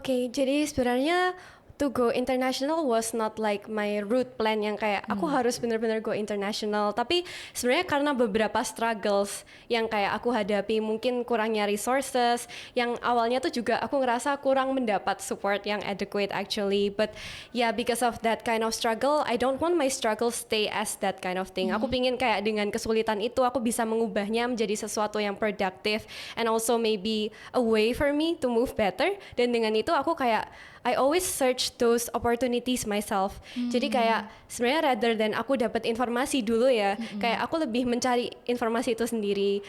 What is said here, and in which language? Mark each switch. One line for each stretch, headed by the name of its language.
Indonesian: Jadi sebenarnya
English: to go international was not like my route plan
Indonesian: yang kayak aku harus benar-benar
English: go international,
Indonesian: tapi sebenarnya karena beberapa
English: struggles
Indonesian: yang kayak aku hadapi, mungkin kurangnya
English: resources
Indonesian: yang awalnya tuh juga aku ngerasa kurang mendapat
English: support yang adequate actually, but yeah, because of that kind of struggle, I don't want my struggle stay as that kind of thing.
Indonesian: Aku pingin kayak dengan kesulitan itu aku bisa mengubahnya menjadi sesuatu yang
English: productive and also maybe a way for me to move better,
Indonesian: dan dengan itu aku kayak
English: I always search those opportunities myself.
Indonesian: Jadi kayak sebenarnya
English: rather than
Indonesian: aku dapat informasi dulu ya, kayak aku lebih mencari informasi itu sendiri.